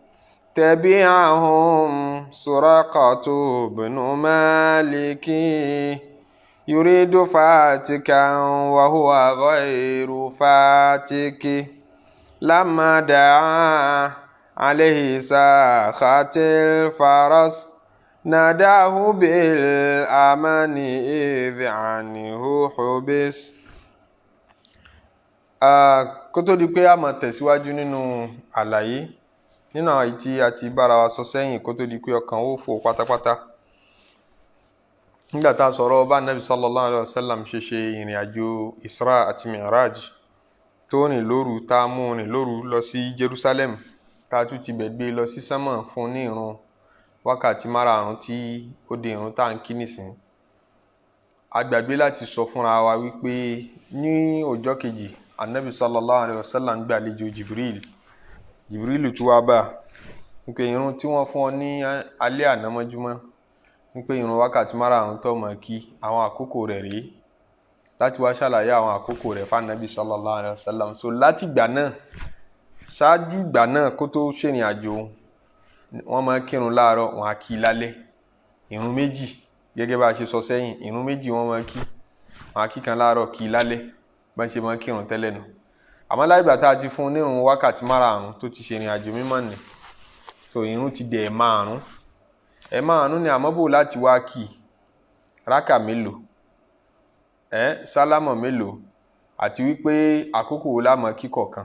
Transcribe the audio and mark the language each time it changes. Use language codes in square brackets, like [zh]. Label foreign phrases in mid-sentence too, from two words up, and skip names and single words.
[ar] تبعهم سرقة بن مالك يريد فاتكا وهو غير فاتك لما دعا عليه ساخت الفرس ناداه بالأمان إذ عنه حبس. [yo] Kó tó di pé a máa tẹ̀síwájú nínú àlàyé nínú àwọn èyí tí a ti bára wa sọ sẹ́yìn, kó tó di pé ọkàn ó fò pátápátá. Nígbà tá a sọ̀rọ̀ bá Nabi [ar] صلى الله عليه وسلم [yo] ṣe ṣe ìrìn àjò Isra àti Mi'raj tó rìn lóru, tá a mú rìn lóru lọ sí Jerusalem, tá a tún ti bẹ̀ gbé lọ sí sánmọ̀ fún ní ìrun wákàtí márààrún tí ó di ìrun tá à ń kí nìsín. A gbàgbé láti sọ fúnra wa wípé ní ọjọ́ kejì Ànábì [ar] صلى الله عليه وسلم [yo] gbàlejò Jibril tún wá bá wípé ìrun tí wọ́n fún ọ ní alẹ́ àná mọ́júmọ́ wípé ìrun wákàtí márààrún tó máa kí àwọn àkókò rẹ̀ rèé. láti wá ṣàlàyé àwọn àkókò rẹ̀ fánàbí [ar] صلى الله عليه وسلم. [yo] So láti ìgbà náà ṣáájú ìgbà náà kó tó ṣèrìn àjò wọ́n máa kírun láàárọ̀ wọ́n á kí lálẹ́ ìrun méjì gẹ́gẹ́ bá ṣe sọ sẹ́yìn ìrun méjì wọ́n máa kí wọ́n á kí kan láàárọ̀ kí lálẹ́ bá ṣe máa kírun tẹ́lẹ̀ nù. Àmọ́ láì gbà tá a ti fún nírun wákàtí márààrún tó ti ṣèrìn àjò mímọ́ ni so ìrun ti dẹ̀ ẹ̀ẹ̀márùn ni àmọ́ bò láti wá kí rákà mélòó sálámọ̀ mélòó àti wípé àkókò wo la máa kí kọ̀ọ̀kan.